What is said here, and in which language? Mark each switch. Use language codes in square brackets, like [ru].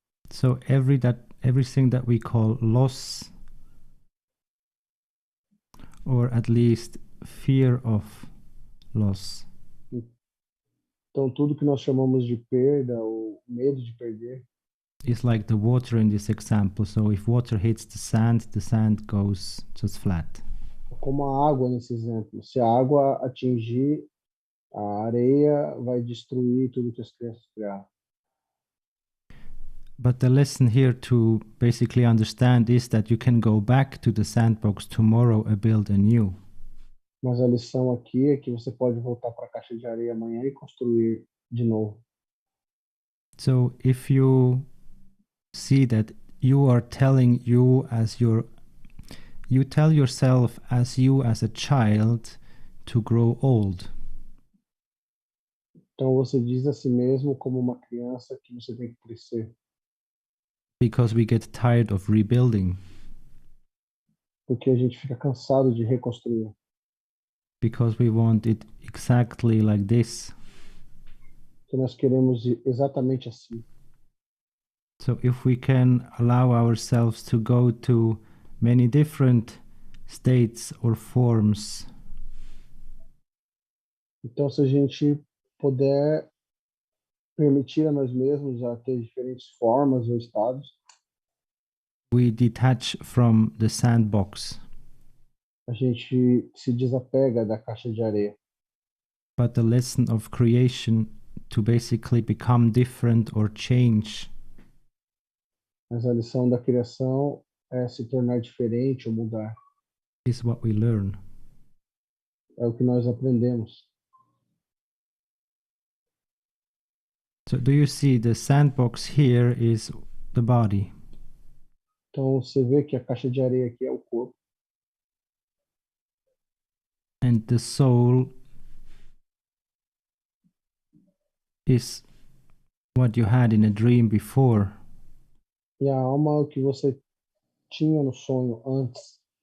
[en] So everything that we call loss, or at least fear of loss, [pt] Então, tudo que nós chamamos de perda ou medo de perder [en] is like the water in this example. So if water hits the sand goes just flat. [pt] é como a água nesse exemplo. Se a água atingir a areia, vai destruir tudo que as crianças criaram. [en] But the lesson here to basically understand is that you can go back to the sandbox tomorrow and build anew. [pt] Mas a lição aqui é que você pode voltar para a caixa de areia amanhã e construir de novo. [en] So if you see that you are telling you tell yourself as you as a child to grow old. [pt] Então você diz a si mesmo como uma criança que você tem que crescer. [en] Because we get tired of rebuilding. [pt] Porque a gente fica cansado de reconstruir. [en] Because we want it exactly like this. [pt] Que nós queremos exatamente assim. [en] So if we can allow ourselves to go to many different states or forms, [pt] então se a gente puder permitir a nós mesmos a ter diferentes formas ou estados, [en] we detach from the sandbox. [pt] A gente se desapega da caixa de areia. [en] But the lesson of creation to basically become different or change [pt] Mas a lição da criação é se tornar diferente ou mudar. [en] is what we learn. [pt] É o que nós aprendemos. [en] So do you see the sandbox here is the body? [pt] Então você vê que a caixa de areia aqui é o corpo. [en] And the soul is what you had in a dream before. [pt] E a alma é o que você tinha no sonho antes.